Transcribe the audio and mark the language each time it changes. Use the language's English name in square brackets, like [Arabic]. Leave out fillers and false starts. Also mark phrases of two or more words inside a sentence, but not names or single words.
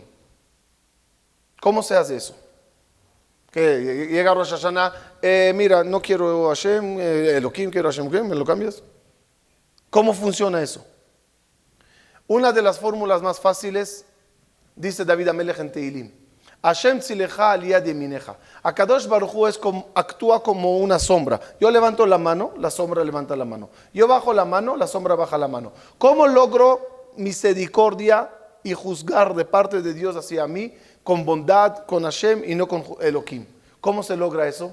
[Spanish] ¿Cómo se hace eso? Que llega Rosh Hashanah, mira, no quiero Hashem, Elohim, quiero Hashem, ¿qué? ¿Me lo cambias? ¿Cómo funciona eso? Una de las fórmulas más fáciles, dice David Amelech en Tehilim, [Hebrew] השם צלך על יד ימינך. הקדוש ברוך הוא [Spanish] actúa como una sombra. Yo levanto la mano, la sombra levanta la mano. Yo bajo la mano, la sombra baja la mano. ¿Cómo logro misericordia y juzgar de parte de Dios hacia mí con bondad, con Hashem y no con Elohim? ¿Cómo se logra eso?